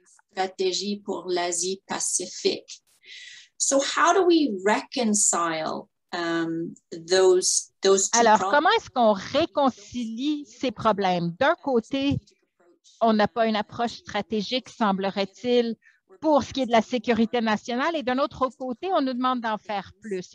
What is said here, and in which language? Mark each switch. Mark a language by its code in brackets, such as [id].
[fr] Stratégie pour l'Asie-Pacifique. [en] So, how do we reconcile those [fr] Alors, comment est-ce qu'on réconcilie ces problèmes? D'un côté, on n'a pas une approche stratégique, semblerait-il, pour ce qui est de la sécurité nationale, et d'un autre côté, on nous demande d'en faire plus.